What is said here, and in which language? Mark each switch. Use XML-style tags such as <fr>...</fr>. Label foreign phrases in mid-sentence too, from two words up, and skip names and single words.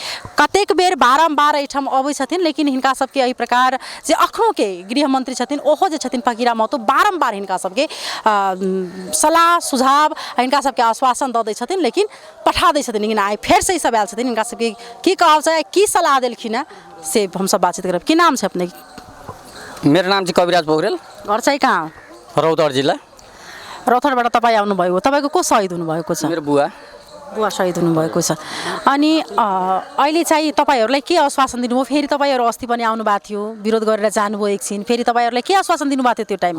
<mai>कतेक बेर बारम्बार एहिठाम अबै छथिन, लेकिन हिनका सबके एहि प्रकार जे अखनो के गृह मंत्री छथिन ओहो जे छथिन फकीरा महतो बारम्बार हिनका सबके सलाह सुझाव हिनका सबके आश्वासन दऽ दै छथिन, लेकिन पठा दै छथिन, लेकिन आइ फेर से ई सब आयल छथिन। हिनका सबके की कहब छै, की सलाह देलखिन है से हम सब बातचीत करब। की नाम छै अपने?</mai> <ne>मेरो नाम चाहिँ कविराज पोखरेल। घर चाहिँ कहाँ? रौतहट जिल्ला। रौतहटबाट तपाईँ आउनुभयो, तपाईँको को शहीद हुनुभएको छ? मेरो बुवा। बुवा शहीद हुनुभएको छ। अनि अहिले चाहिँ तपाईँहरूलाई के आश्वासन दिनुभयो? फेरि तपाईँहरू अस्ति पनि आउनुभएको थियो, विरोध गरेर जानुभयो एकछिन, फेरि तपाईँहरूलाई के आश्वासन दिनुभएको थियो त्यो टाइममा?</ne>